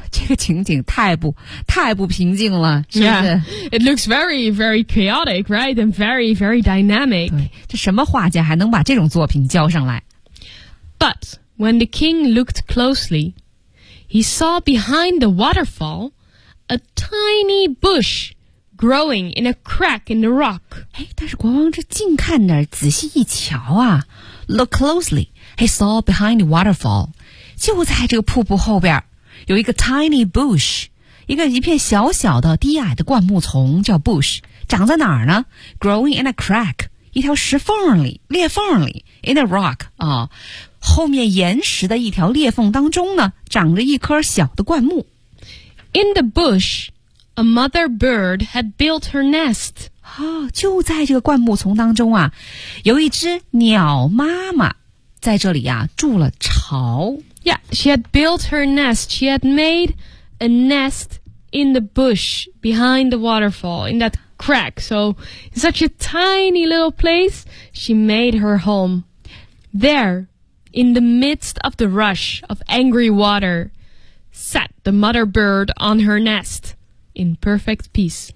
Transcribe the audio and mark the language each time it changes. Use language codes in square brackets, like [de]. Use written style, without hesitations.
[zh] 这个情景太不平静了是不是 [en] Yeah, it looks very, very chaotic, right? And very, very dynamic. [zh] 对这什么画家还能把这种作品交上来 [en] But when the king looked closely, he saw behind the waterfall a tiny bush growing in a crack in the rock. [zh] 但是国王这近看那儿仔细一瞧啊 [en] Look closely, he saw behind the waterfall, [zh] 就在这个瀑布后边有一个 tiny bush, 一片小小的低矮的灌木丛叫 bush, 长在哪儿呢 ? [en] growing in a crack, [zh] 一条石缝里裂缝里 [en] in a rock, [zh] 啊、哦、后面岩石的一条裂缝当中呢长着一颗小的灌木。 [en] In the bush, a mother bird had built her nest. [zh] 哦就在这个灌木丛当中啊有一只鸟妈妈在这里啊筑了巢。 [en] Yeah, she had built her nest. She had made a nest in the bush behind the waterfall, in that crack. So, in such a tiny little place, she made her home. There, in the midst of the rush of angry water, sat the mother bird on her nest in perfect peace.